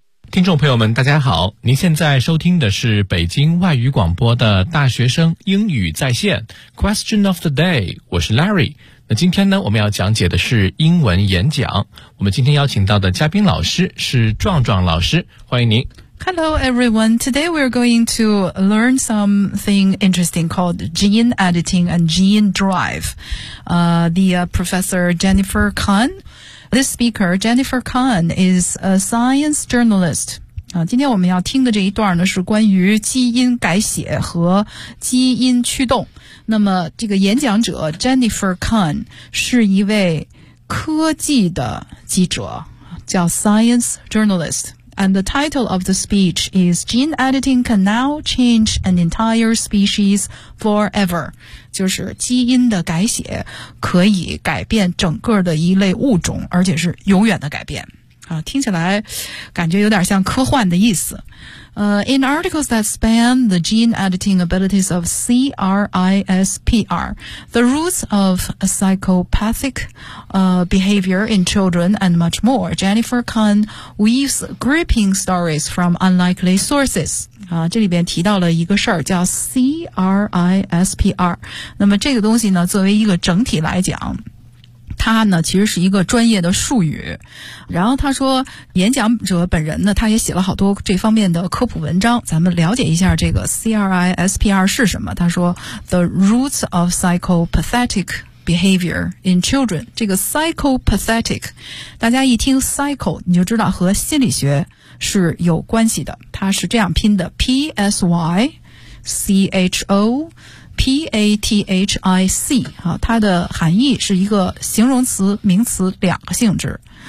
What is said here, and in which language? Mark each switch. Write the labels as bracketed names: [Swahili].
[Chinese] 听众朋友们大家好，您现在收听的是北京外语广播的大学生英语在线 Question of the day， 我是 Larry。那今天呢，我们要讲解的是英文演讲。我们今天邀请到的嘉宾老师是壮壮老师，欢迎您。 [English] Hello everyone, today we're going to learn something interesting called gene editing and gene drive. Professor Jennifer Kahn, this speaker, Jennifer Kahn is a science journalist. [Chinese] 今天我们要听的这一段呢，是关于基因改写和基因驱动。那么这个演讲者 Jennifer Kahn 是一位科技的记者，叫 science journalist. [English] And the title of the speech is Gene Editing Can Now Change an Entire Species Forever. [Chinese] 就是基因的改写可以改变整个的一类物种，而且是永远的改变。听起来感觉有点像科幻的意思。 [English] In articles that span the gene editing abilities of CRISPR, the roots of psychopathic, behavior in children and much more, Jennifer Kahn weaves gripping stories from unlikely sources. [Chinese] 这里边提到了一个事儿叫 CRISPR。那么这个东西呢，作为一个整体来讲，它呢其实是一个专业的术语。然后他说演讲者本人呢，他也写了好多这方面的科普文章，咱们了解一下这个 CRISPR 是什么。他说 [English] The roots of psychopathic behavior in children， [Chinese] 这个 psychopathic 大家一听 psycho 你就知道和心理学是有关系的，它是这样拼的 PSYCHOPATHIC， 它的含义是一个形容词名词两个性质。